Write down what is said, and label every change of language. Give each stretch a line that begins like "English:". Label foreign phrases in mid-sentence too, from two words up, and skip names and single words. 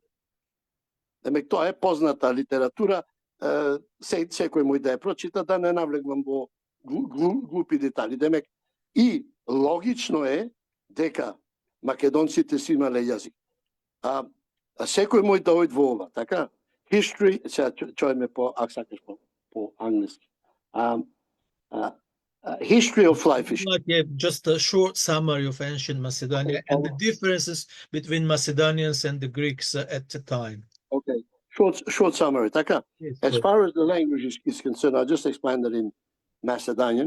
Macedonian: Демек тоа е позната литература, секој мој да ја прочита, да не навлегвам во глупи детали. Демек и логично е дека македонците си имале јазик. Секој мој да ојде во ова, така? History, чојме ако сакаш по англиски.
English: History of life. Like just a short summary of ancient Macedonia and the differences between Macedonians and the Greeks at the time. Okay, short summary. Taka. Yes, as far as the language is concerned, I'll just explain that in Macedonian.